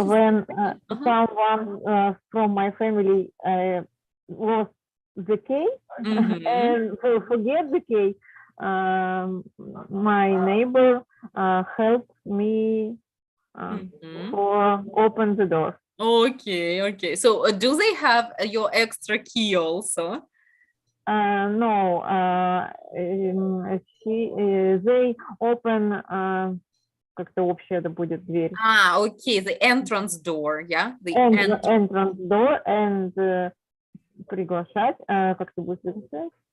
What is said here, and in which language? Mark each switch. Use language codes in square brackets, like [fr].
[en] When someone from my family lost the cake and forget the cake, my neighbor helped me for open the door. Okay. So do they have your extra key also? No, they open [ru] как-то общая да будет дверь. [en] Okay, the entrance door, yeah? The entrance door and [ru] приглашать, как это будет написать?